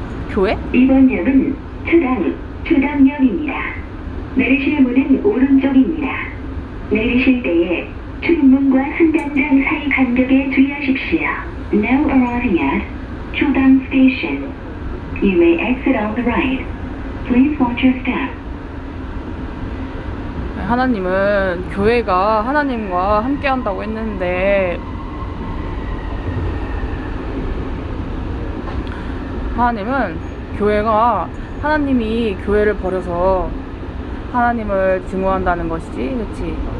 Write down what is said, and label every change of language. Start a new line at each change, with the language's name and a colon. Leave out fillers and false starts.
Korean: 교회? 이번 역은 초당역입니다. 내리실 문은 오른쪽입니다. 내리실 때에 출입문과 승강장 사이 간격에 주의하십시오.
English: Now arriving at 초당 Station. You may exit on the right. Please watch your step.
Korean: 하나님은 교회가 하나님과 함께 한다고 했는데, 하나님은 교회가 하나님이 교회를 버려서 하나님을 증오한다는 것이지, 그치?